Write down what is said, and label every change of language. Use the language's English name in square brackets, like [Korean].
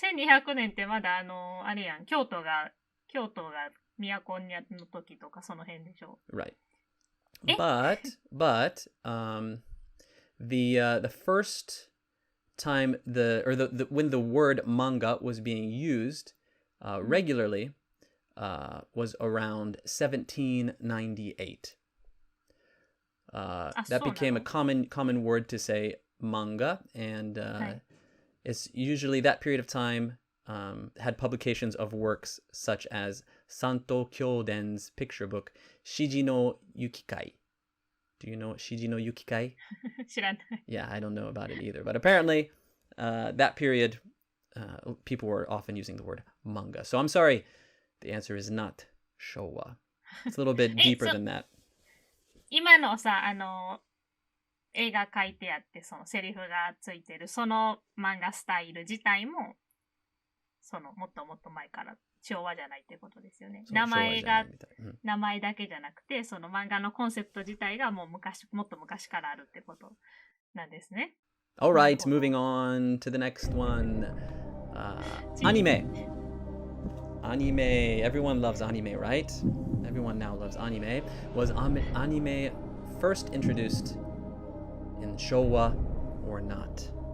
[Japanese] 1200年ってまだあれやん、京都が都の時とかその辺でしょ。 [English] Right. But the first time when the word manga was being used regularly was around 1798. That became a common word to say manga, and it's usually that period of time had publications of works such as Santo Kyoden's picture book Shiji no Yukikai. Do you know Shiji no Yukikai? [Japanese] 知らない。 [English] Yeah, I don't know about it either. But apparently, that period, people were often using the word manga. So I'm sorry, the answer is not Showa. It's a little bit deeper than that. [Japanese] 今のさ、絵が描いてあって、そのセリフがついてる、その漫画スタイル自体も、もっともっと前から昭和じゃないってことですよね。名前だけじゃなくて、その漫画のコンセプト自体がもっと昔からあるってことなんですね。 [English] All right, moving on to the next one. Anime. Anime. Everyone loves anime, right? Everyone now loves anime. Was anime first introduced in Showa or not?